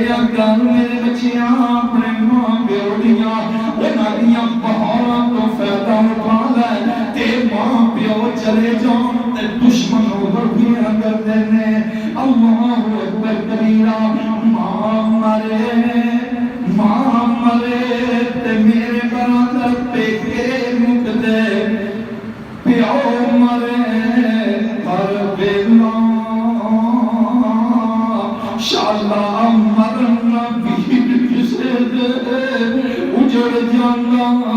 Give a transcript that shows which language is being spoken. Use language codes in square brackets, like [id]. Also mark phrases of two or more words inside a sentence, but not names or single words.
[pa] گل میرے بچیاں اپنے ماں پیو دیاں انہاں دیاں بہاراں تو فائدہ اٹھا لے تے ماں پیو چلے جان تے دشمن وردیاں کردے نے اللہ اکبر کبیرہ ماں مرے تے میرے برادر پیکے مکدے پیو مرے ہر بیلا شالا مرنا بھی کسے دے اجڑ جانا